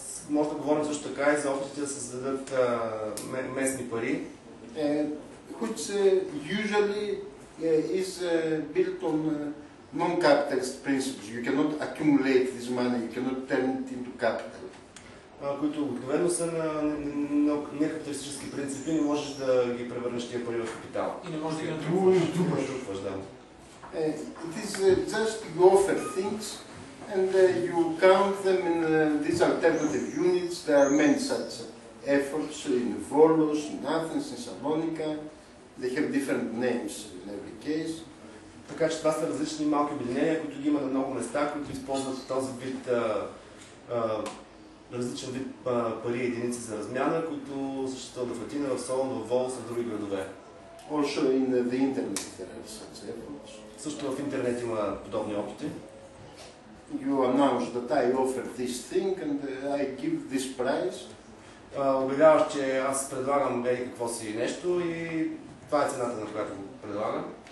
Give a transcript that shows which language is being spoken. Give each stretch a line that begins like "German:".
Bulgarian: Може да говорим също така и за опитите да се създадат местни пари,
English: Which usually is built on non-capitalist principles. You cannot accumulate this money, you cannot turn it into capital.
Bulgarian: които обикновено са на некапиталистически принципи, не можеш да ги превърнеш тия пари в капитал. И не можеш да ги натрупваш. Да.
English: It is just you offer things and you count them in these alternative units. There are many such efforts in Volos, in Athens, in Salonika. They have different names in every case.
Bulgarian: Така че това са различни малки обединения, които ги има на много места, които използват този вид различен вид пари и единици за размяна, които съществуват в Атина, в Солун, в Волос и в други градове.
English: Also in the internet there are such efforts.
Bulgarian: Също в интернет има подобни опити.
English: You announce that I offer this thing and I give this price.
Bulgarian: Обявяваш, че аз предлагам какво си нещо и това е цената, на която го предлагам.